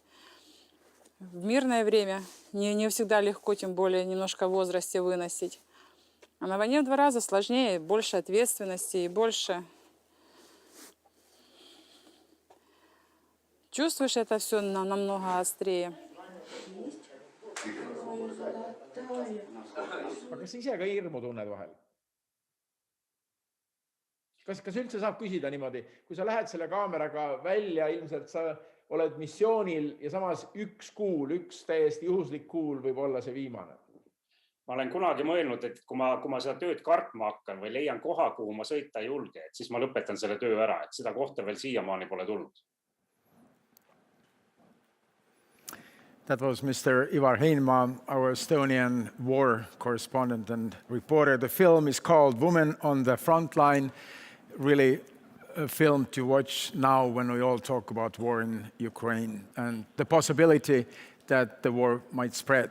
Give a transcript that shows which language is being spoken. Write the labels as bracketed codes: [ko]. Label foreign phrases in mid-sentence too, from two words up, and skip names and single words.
[ru] В мирное время не всегда легко, тем более немножко в возрасте выносить. А на войне в 2 раза сложнее, больше ответственности и больше. Чувствуешь это все намного острее. [et] Aga kas ise ka hirmu tunned vahel? Kas üldse saab küsida niimoodi, kui sa lähed selle kaameraga välja, ilmselt sa oled missioonil ja samas üks täiesti juhuslik kuul võib olla see viimane? Ma olen kunagi mõelnud, et kui ma seda tööd kartma hakkan või leian koha, kuhu ma sõita ei julge, et siis ma lõpetan selle töö ära, et seda kohta veel siiamaani pole tulnud. [en] That was Mr. Ivar Heinma, our Estonian war correspondent and reporter. The film is called Women on the Frontline, really a film to watch now when we all talk about war in Ukraine and the possibility that the war might spread.